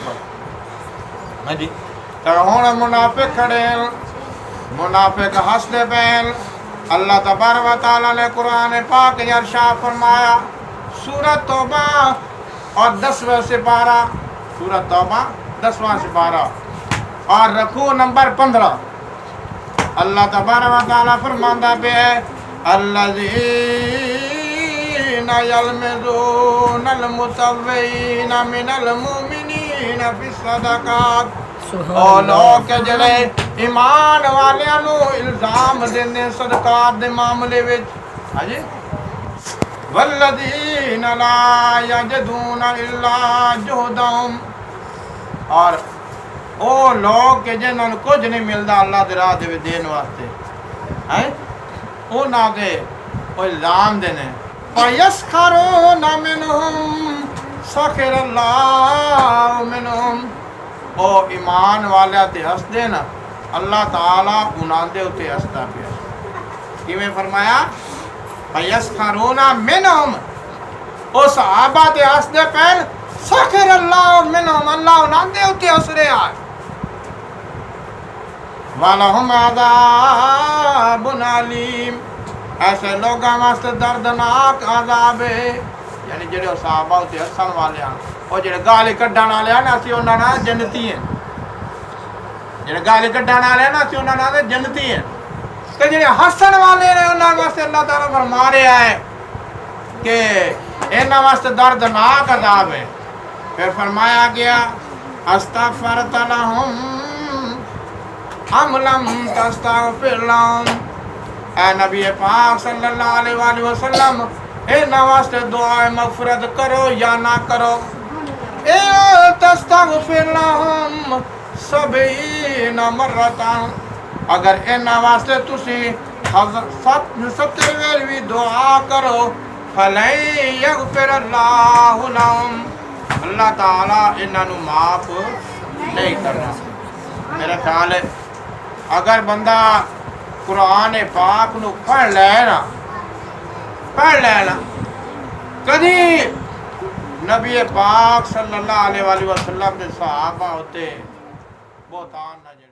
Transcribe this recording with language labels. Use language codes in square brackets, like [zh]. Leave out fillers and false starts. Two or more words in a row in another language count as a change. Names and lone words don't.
[pa] نسبت ہاں جی تو ہن منافق کھڑے ہیں منافق ہسدے پین [ur] اللہ تبارک و تعالی نے قرآن پاک میں ارشاد فرمایا [pa] سورۃ توبہ اور 10واں سپارہ سورۃ توبہ 10واں سپارہ اور رکوع نمبر 15 اللہ تبارک و تعالی فرماندا پہ ہے الذین [ar] یلمزون المتطوعین من المؤمنین فی الصدقات [pa] ਉਹ ਲੋਕ ਜਿਹੜੇ ਈਮਾਨ ਵਾਲਿਆਂ ਨੂੰ ਇਲਜ਼ਾਮ ਦਿੰਦੇ ਸਰਕਾਰ ਦੇ ਮਾਮਲੇ ਵਿੱਚ ਹਾਂਜੀ والذین [ar] لا یجدون الا جہدہم [pa] اور ਉਹ ਲੋਕ ਕਿ ਜਿਨ੍ਹਾਂ ਨੂੰ ਕੁਝ ਨਹੀਂ ਮਿਲਦਾ ਅੱਲਾਹ ਦੇ ਰਾਹ ਦੇ ਵਿੱਚ ਦੇਣ ਵਾਸਤੇ ਹੈ ਉਹਨਾਂ ਦੇ ਉਹ ਇਲਜ਼ਾਮ ਦੇ ਨੇ [ar] فَيَسْخَرُونَ مِنْهُمْ سَخِرَ اللَّهُ مِنْهُمْ [pa] ਉਹ ਈਮਾਨ ਵਾਲਿਆਂ ਤੇ ਹੱਸਦੇ ਨਾ ਅੱਲਾਹ ਤਾਲਾ ਉਹਨਾਂ ਦੇ ਉੱਤੇ ਹੱਸਦਾ ਪਿਆ ਕਿਵੇਂ ਫਰਮਾਇਆ [ar] فَيَسْخَرُونَ مِنْهُمْ [pa] ਉਹ ਸਹਾਬਾ ਤੇ ਹੱਸਦੇ ਪੈਣ [ar] سَخِرَ اللَّهُ مِنْهُمْ [pa] اللہ ਉਹਨਾਂ ਦੇ ਉੱਤੇ ਹੱਸ ਰਿਹਾ [ar] وَلَهُمْ عَذَابٌ عَلِيمٌ [pa] ایسے لوگاں واسطے دردناک عذاب ہے یعنی جڑے صحابہ تے ہسن والے ہیں او جڑے گالی کڈن والے ہیں اسی انہاں نال جنتی ہیں جڑے گالی کڈن والے ہیں اسی انہاں نال جنتی ہیں تے جڑے ہسن والے نے انہاں واسطے اللہ تعالی فرما رہا ہے کہ انہاں واسطے دردناک عذاب ہے پھر فرمایا گیا [ar] استغفرت لهم ام لم تستغفر لهم [pa] اے نبی پاک [ar] صلی اللہ علیہ وآلہ وسلم [pa] انہاں واسطے دعا مغفرت کرو یا نہ کرو اے [ar] تستغفر لهم [pa] 70 مرتاں اگر انہاں واسطے تسی 70 ویل بھی دعا کرو [ar] فلن یغفر اللہ لهم [pa] اللہ تعالیٰ انہاں نو معاف نہیں کرنا میرا خیال ہے اگر بندہ قرآن پاک نو پڑھ لینا کدی نبی پاک [ar] صلی اللہ علیہ وآلہ وسلم [pa] دے صحابہ ہوتے بہتان نہ